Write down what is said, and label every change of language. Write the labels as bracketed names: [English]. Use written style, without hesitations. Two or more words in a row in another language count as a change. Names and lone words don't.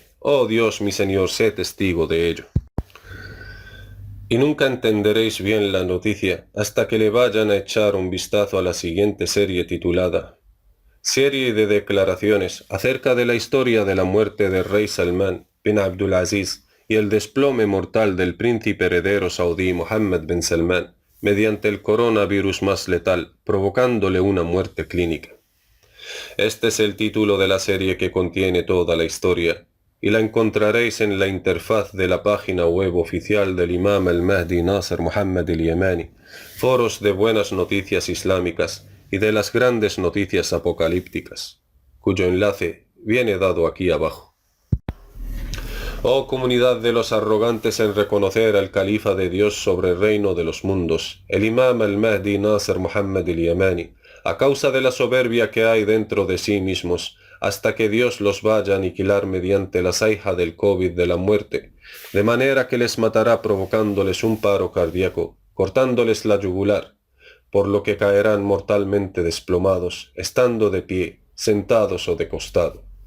[Spanish] Oh Dios mi Señor, sé testigo de ello. Y nunca entenderéis bien la noticia hasta que le vayan a echar un vistazo a la siguiente serie titulada Serie de declaraciones acerca de la historia de la muerte del rey Salman bin Abdulaziz y el desplome mortal del príncipe heredero saudí Mohammed bin Salman mediante el coronavirus más letal, provocándole una muerte clínica. Este es el título de la serie que contiene toda la historia, y la encontraréis en la interfaz de la página web oficial del Imam al-Mahdi Nasser Muhammad al-Yamani, foros de buenas noticias islámicas y de las grandes noticias apocalípticas, cuyo enlace viene dado aquí abajo. Oh comunidad de los arrogantes en reconocer al califa de Dios sobre el reino de los mundos, el Imam al-Mahdi Nasser Muhammad al-Yamani, a causa de la soberbia que hay dentro de sí mismos, hasta que Dios los vaya a aniquilar mediante la saija del COVID de la muerte, de manera que les matará provocándoles un paro cardíaco, cortándoles la yugular, por lo que caerán mortalmente desplomados, estando de pie, sentados o de costado.